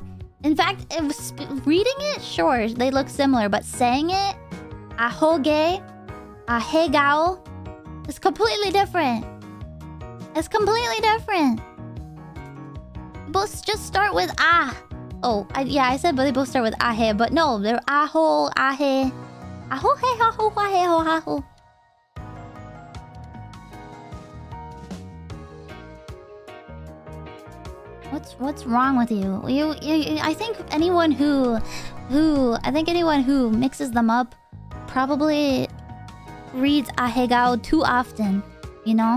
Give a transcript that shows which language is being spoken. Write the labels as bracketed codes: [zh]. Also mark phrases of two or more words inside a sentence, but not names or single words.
[en] In fact, reading it, sure, they look similar, but saying it, ahoge, ahegao, is completely different. It's completely different. Both just start with ah. Oh, I said but they both start with ahe, but no, they're aho, ahe. Aho, he, aho, ahe, ho, aho. What's wrong with you? I think anyone who mixes them up probably reads ahegao too often, you know?